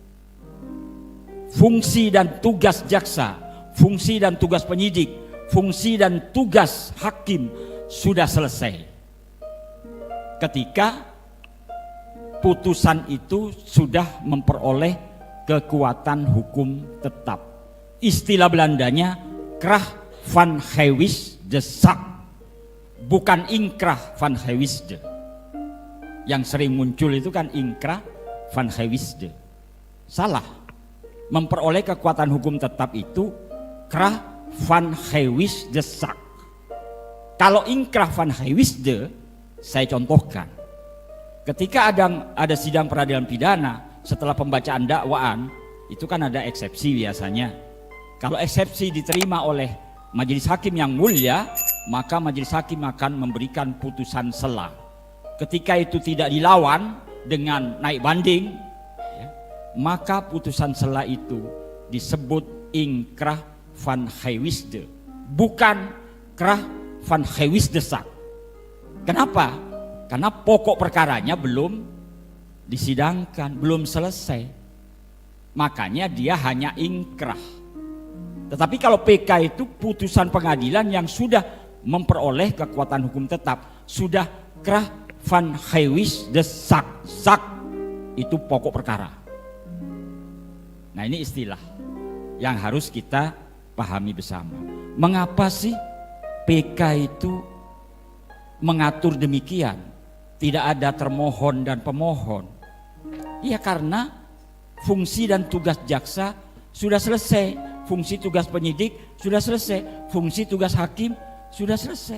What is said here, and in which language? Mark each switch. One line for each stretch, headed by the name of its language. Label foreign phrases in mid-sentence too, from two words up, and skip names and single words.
Indonesian: Fungsi dan tugas jaksa, fungsi dan tugas penyidik, fungsi dan tugas hakim sudah selesai ketika putusan itu sudah memperoleh kekuatan hukum tetap. Istilah Belandanya
Dutch: krach van gewijs de zaak,
Indonesian: bukan
Dutch: inkrah van gewijsde.
Indonesian: Yang sering muncul itu kan
Dutch: inkrah van gewijsde.
Indonesian: Salah. Memperoleh kekuatan hukum tetap itu
Dutch: krach van gewijs de zaak.
Indonesian: Kalau
Dutch: inkrah van gewijsde,
Indonesian: saya contohkan. Ketika ada sidang peradilan pidana, setelah pembacaan dakwaan, itu kan ada eksepsi biasanya. Kalau eksepsi diterima oleh majelis hakim yang mulia, maka majelis hakim akan memberikan putusan sela. Ketika itu tidak dilawan dengan naik banding, maka putusan sela itu disebut
Dutch: inkrah van gewijsde,
Indonesian: bukan
Dutch: krach van gewijs de zaak.
Indonesian: Kenapa? Karena pokok perkaranya belum disidangkan, belum selesai. Makanya dia hanya inkrah. Tetapi kalau PK itu putusan pengadilan yang sudah memperoleh kekuatan hukum tetap, sudah
Dutch: krach van gewijs de zaak.
Indonesian: Zaak itu pokok perkara. Nah, ini istilah yang harus kita pahami bersama. Mengapa sih PK itu mengatur demikian? Tidak ada termohon dan pemohon. Ya karena fungsi dan tugas jaksa sudah selesai, fungsi tugas penyidik sudah selesai, fungsi tugas hakim sudah selesai.